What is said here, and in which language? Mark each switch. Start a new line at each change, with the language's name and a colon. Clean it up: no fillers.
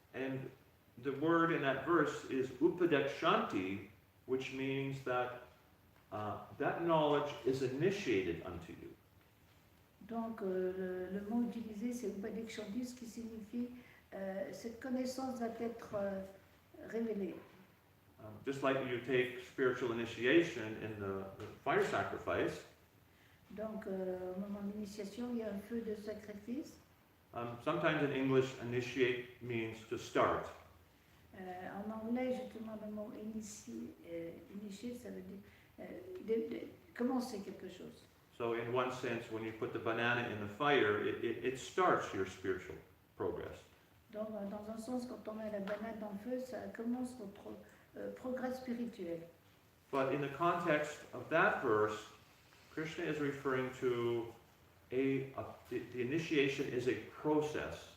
English: And the word in that verse is upadakshanti, which means that that knowledge is initiated unto you.
French: Donc le mot utilisé c'est upadikshandi, ce qui signifie cette connaissance va être révélée.
English: Just like you take spiritual initiation in the fire sacrifice,
French: Donc au moment de l'initiation, il y a un feu de sacrifice.
English: sometimes in English, initiate means to start.
French: En anglais, justement, le mot initier, ça veut dire de commencer quelque chose.
English: So in one sense, when you put the banana in the fire, it starts your spiritual progress.
French: Donc, dans un sens, quand on met la banane dans le feu, ça commence notre progrès spirituel.
English: But in the context of that verse, Krishna is referring to the initiation is a process.